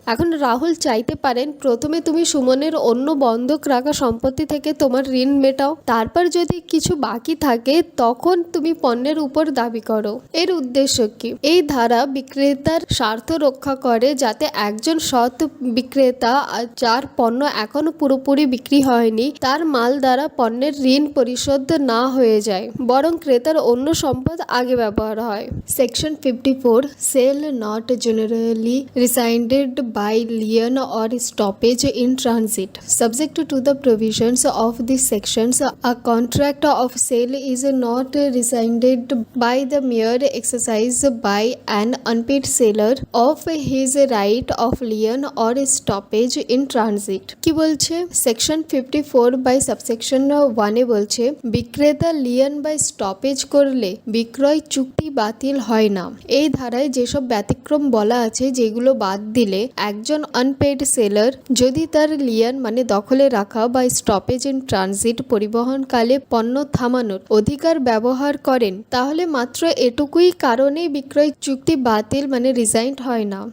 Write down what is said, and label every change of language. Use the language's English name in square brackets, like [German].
[Bangla] এখন রাহুল চাইতে পারেন প্রথমে তুমি সুমনের অন্য বন্ধক রাখা সম্পত্তি থেকে তোমার ঋণ মেটাও, তারপর যদি কিছু বাকি থাকে তখন তুমি পণ্যের উপর দাবি করো। এর উদ্দেশ্য কি? এই ধারা বিক্রেতার স্বার্থ রক্ষা করে যাতে একজন সৎ বিক্রেতা যার পণ্য এখনো পুরোপুরি বিক্রি হয়নি তার মাল দ্বারা পণ্যের ঋণ পরিশোধ না হয়ে যায়, বরং ক্রেতার অন্য সম্পদ আগে ব্যবহার হয়। [English] Section 54, sale not generally rescinded by lien or stoppage in transit. Subject to the provisions of these sections, a contract of sale is not rescinded by the mere exercise by an unpaid seller of his right of lien or stoppage in transit। [Bangla] কি বলছে, section 54 by subsection 1 বলছে বিক্রেতা Leyen by stoppage করলে বিক্রয় চুক্তি বাতিল হয় না। এই ধারায় যেসব ব্যতিক্রম বলা আছে যেগুলো বাদ দিলে একজন আনপেড সেলার যদি তার লিয়েন মানে দখলে রাখা বা স্টপেজ ইন ট্রানজিট পরিবহনকালে পণ্য থামানোর অধিকার ব্যবহার করেন তাহলে মাত্র এটুকুই কারণে বিক্রয় চুক্তি বাতিল মানে রিজাইন্ড হয় না।